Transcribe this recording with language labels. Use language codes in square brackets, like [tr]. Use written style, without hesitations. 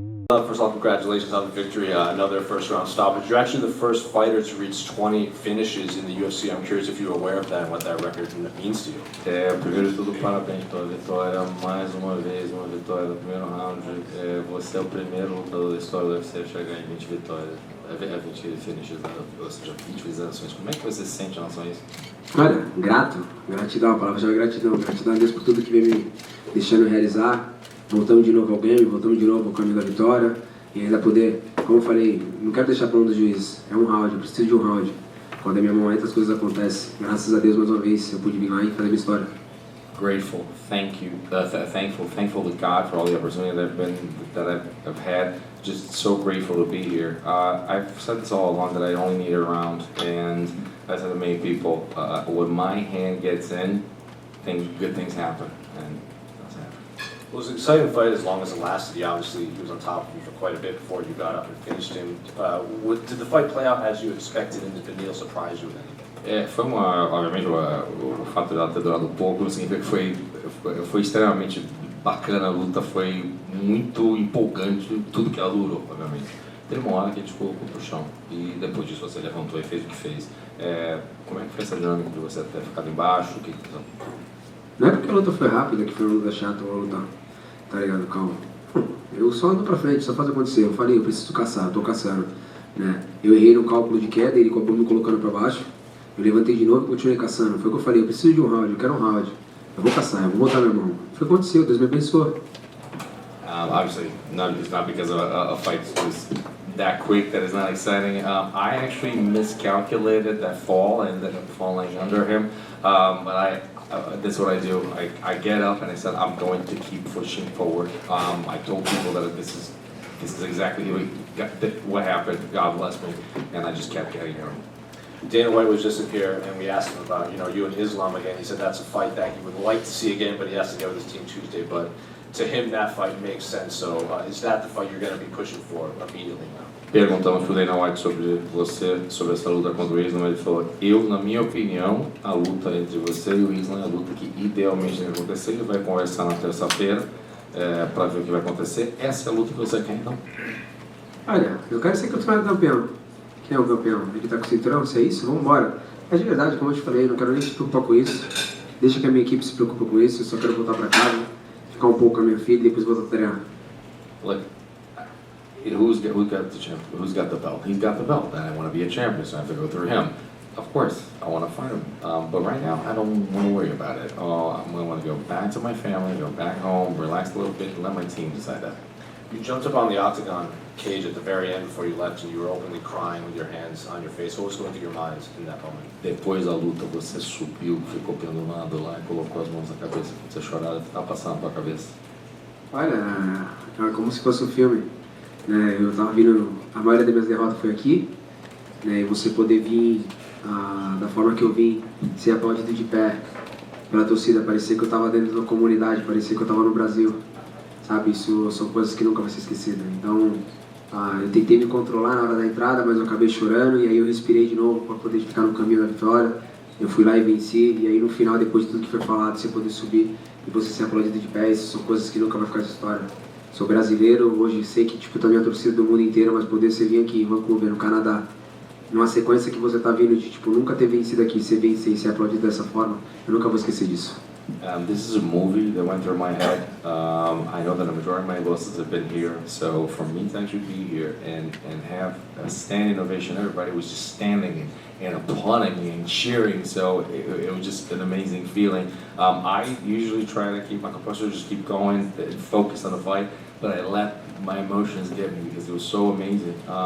[en] First of all, congratulations on the victory, another first round stoppage. You're actually the first fighter to reach 20 finishes in the UFC. I'm curious if you're aware of that and what that record means to you. [pt] Primeiro de tudo, parabéns pela vitória, mais uma vez, uma vitória no primeiro round. Você é o primeiro lutador da história do UFC a chegar em 20 vitórias, 20 finishes, ou seja, 20 finalizações. Como é que você se sente em relação a isso? Olha, gratidão, a palavra já é gratidão a Deus por tudo que vem me deixando realizar. Voltamos de novo ao game, voltamos de novo ao caminho da vitória e ainda poder, como eu falei, não quero deixar para um dos juízes, é um round, eu preciso de um round. Quando é minha mão entra, as coisas acontecem. Graças a Deus, mais uma vez, eu pude vir lá e fazer minha história. [en] Grateful, thank you, thankful to God for all the opportunity that I've had. Just so grateful to be here. I've said this all along that I only need a round, and I said to many people, when my hand gets in, good things happen, and that's happened. It was an exciting fight as long as it lasted. Obviously, he was on top of you for quite a bit before you got up and finished him. Did the fight play out as you expected, and did Beniel surprise you with anything? [pt] Foi obviamente, o fato dela ter durado pouco significa que foi extremamente bacana a luta, foi muito empolgante, tudo que ela durou, obviamente. Teve uma hora que a gente colocou pro chão e depois disso você levantou e fez o que fez. Como é que foi essa dinâmica de você ter ficado embaixo? Não é porque a luta foi rápida, que foi uma luta chata, uma luta, tá ligado, calma. Eu só ando pra frente, só faz acontecer. Eu falei, eu preciso caçar, eu tô caçando, né? Eu errei no cálculo de queda, ele acabou me colocando pra baixo. Eu levantei de novo e continuei caçando. Foi o que eu falei, eu preciso de um round, eu quero um round. Eu vou caçar, eu vou botar minha mão. Foi o que aconteceu, Deus me abençoou. [en] Obviously, it's not because a fight was that quick that it's not exciting. I actually miscalculated that fall and ended up falling under him. But that's what I do. I get up and I said I'm going to keep pushing forward. I told people that this is exactly what happened. God bless me, and I just kept getting him. Dana White was just in here, and we asked him about you and Islam again. He said that's a fight that he would like to see again, but he has to get with his team Tuesday. But to him, that fight makes sense. So is that the fight you're going to be pushing for immediately now? [pt] Perguntamos pro Dana White sobre essa luta contra o Islam. Ele falou: na minha opinião, a luta entre você e o Islam é a luta que idealmente deve acontecer. Ele vai conversar na terça-feira para ver o que vai acontecer. Essa é a luta que você quer, então? Olha, eu quero ser campeão. Quem é o campeão? Ele tá com o cinturão? Se é isso, vamos embora. Mas de verdade, como eu te falei, eu não quero nem se preocupar com isso. Deixa que a minha equipe se preocupe com isso. Eu só quero voltar pra casa, ficar um pouco com a minha filha e depois voltar a treinar. [en] Look, who's got the belt? He's got the belt, and I want to be a champion, so I have to go through him. Of course, I want to fight him, but right now I don't want to worry about it. I'm going to want to go back to my family, go back home, relax a little bit, and let my team decide that. You jumped up on the octagon cage at the very end before you left, and you were openly crying with your hands on your face. What was going through your minds in that moment? [pt] Depois da luta, você subiu, ficou pendurado lá e colocou as mãos na cabeça. Você chorava, o que estava passando na tua cabeça? Olha, é como se fosse um filme. Né? Eu tava vindo, a maioria das minhas derrotas foi aqui, né? E você poder vir da forma que eu vim, ser aplaudido de pé pela torcida, parecia que eu estava dentro de uma comunidade, parecia que eu estava no Brasil. Sabe, isso são coisas que nunca vão ser esquecidas. Então, eu tentei me controlar na hora da entrada, mas eu acabei chorando e aí eu respirei de novo para poder ficar no caminho da vitória. Eu fui lá e venci, e aí no final, depois de tudo que foi falado, você poder subir e você ser aplaudido de pé, isso são coisas que nunca vão ficar de história. Sou brasileiro, hoje sei que tipo, também a torcida do mundo inteiro, mas poder você vir aqui em Vancouver, no Canadá, numa sequência que você tá vindo de tipo, nunca ter vencido aqui, ser vencer e ser aplaudido dessa forma, eu nunca vou esquecer disso. [en] This is a movie that went through my head. I know that a majority of my losses have been here, so for me to actually be here and have a standing ovation, everybody was just standing and applauding me and cheering, so it was just an amazing feeling. I usually try to keep my composure, just keep going, focus on the fight, but I let my emotions get me because it was so amazing.